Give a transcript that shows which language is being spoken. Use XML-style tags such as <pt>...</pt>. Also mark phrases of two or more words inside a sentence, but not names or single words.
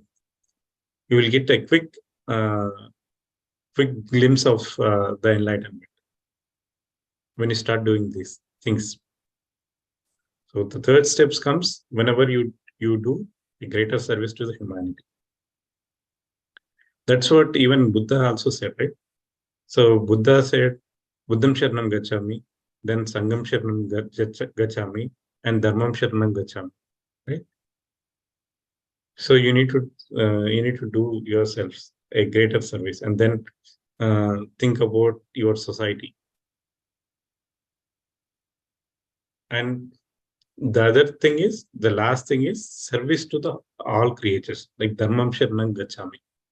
<en>You will get a uh, quick glimpse of the enlightenment when you start doing these things. So the third steps comes whenever you do a greater service to the humanity. That's what even Buddha also said, right? So Buddha said,</en> <pi>Buddham Sharanam Gachami, then Sangam Sharanam Gachami, and Dharmam Sharanam Gachami.</pi> <en>Right? So you need to do yourselves a greater service, and then think about your society. And the other thing is, the last thing is service to the all creatures, like</en> <pi>Dharmam Sharanam Gachami.</pi>